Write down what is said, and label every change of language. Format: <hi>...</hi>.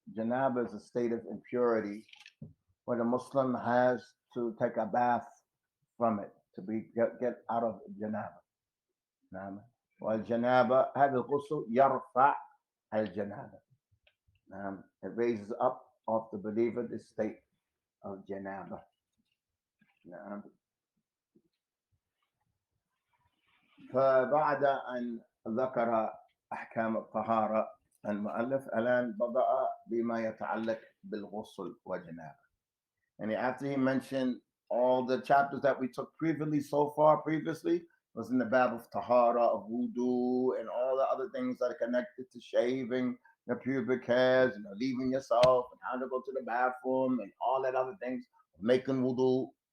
<en>Janaba is a state of impurity where the Muslim has to take a bath from it to get out of janaba.</en> <ar>نعم. والجنابة هذا الغسل يرفع الجنابة.</ar> <en>نعم. It raises up of the believer the state of janaba. نعم.</en> <ar>فبعد أن ذكر أحكام الطهارة المؤلف الآن بدأ بما يتعلق بالغسل والجنابة.</ar> <en>And after he mentioned all the chapters that we took previously was in the bab of tahara, of wudu, and all the other things that are connected to shaving, your pubic hairs, leaving yourself, and how to go to the bathroom, and all that other things, making wudu.</en>